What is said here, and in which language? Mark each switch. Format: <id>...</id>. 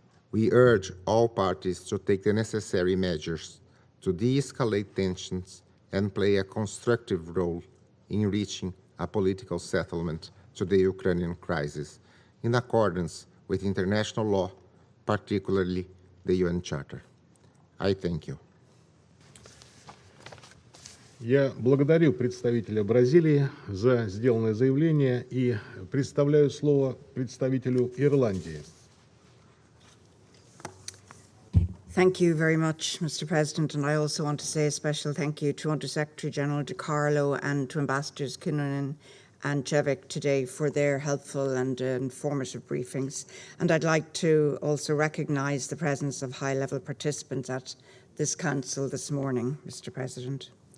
<en>We urge all parties to take the necessary measures to de-escalate tensions and play a constructive role in reaching a political settlement to the Ukrainian crisis in accordance with international law, particularly the UN Charter. I thank you.</en> <ru>Я благодарю представителя Бразилии за сделанное заявление и предоставляю слово представителю Ирландии.</ru> <en>Thank you very much, Mr. President, and I also want to say a special thank you to Under-Secretary General De Carlo and to Ambassadors Kinnunen and Chevik today for their helpful and informative briefings. And I'd like to also recognise the presence of high-level participants at this Council this morning, Mr. President.</en>